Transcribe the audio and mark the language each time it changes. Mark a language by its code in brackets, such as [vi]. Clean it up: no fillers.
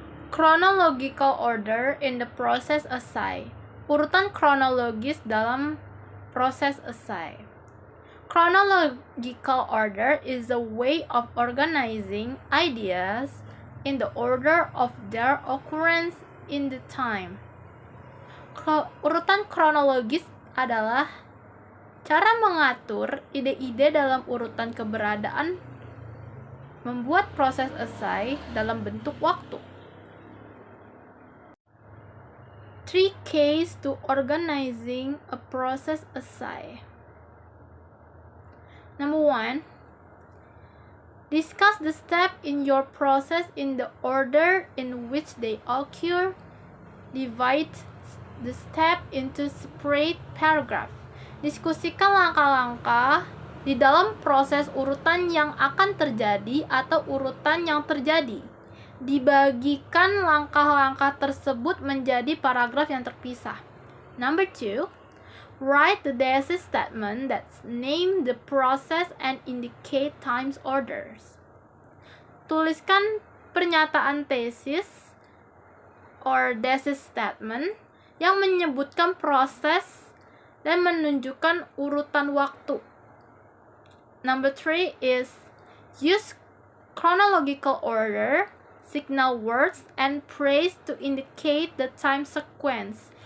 [en] Chronological order in the process essay. [id] Urutan kronologis dalam proses essay. [en] Chronological order is a way of organizing ideas in the order of their occurrence in the time. [id] Urutan kronologis adalah cara mengatur ide-ide dalam urutan keberadaan membuat proses essay dalam bentuk waktu. [en] 3 keys to organizing a process essay. Number 1, discuss the step in your process in the order in which they occur. Divide the step into separate paragraph. [id] Diskusikan langkah-langkah di dalam proses urutan yang akan terjadi atau urutan yang terjadi. Dibagikan langkah-langkah tersebut menjadi paragraf yang terpisah. [en] Number 2, Write the thesis statement that's name the process and indicate times orders. [id] Tuliskan pernyataan tesis [en] or thesis statement [id] yang menyebutkan proses dan menunjukkan urutan waktu. [en] Number 3 is use chronological order, signal words, and phrase to indicate the time sequence.